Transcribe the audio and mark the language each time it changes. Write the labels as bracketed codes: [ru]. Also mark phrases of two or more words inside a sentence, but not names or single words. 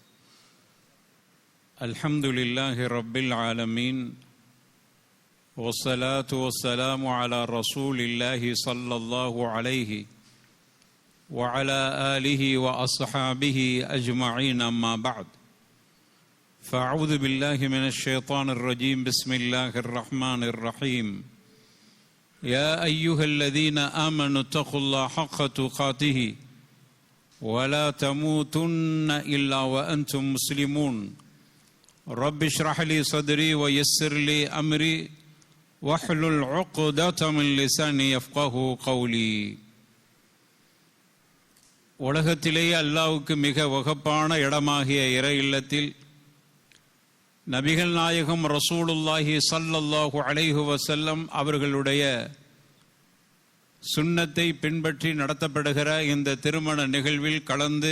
[ar] الحمد لله رب العالمين والصلاة والسلام على رسول الله صلى الله عليه وعلى آله وأصحابه أجمعين. أما بعد. فأعوذ بالله من الشيطان الرجيم. بسم الله الرحمن الرحيم. يا أيها الذين آمنوا اتقوا الله حق تقاته ولا تموتن إلا وأنتم مسلمون. رب اشرح لي صدري ويسر لي أمري واحلل عقدة من لساني يفقهوا قولي. [ta] உலகத்திலேயே அல்லாஹ்வுக்கு மிக வகப்பான இடமாகிய இறை இல்லத்தில் நபிகள் நாயகம் [ar] رسول الله صلى الله عليه [ta] வஸல்லம் அவர்களுடைய சுன்னத்தை பின்பற்றி நடத்தப்படுகிற இந்த திருமண நிகழ்வில் கலந்து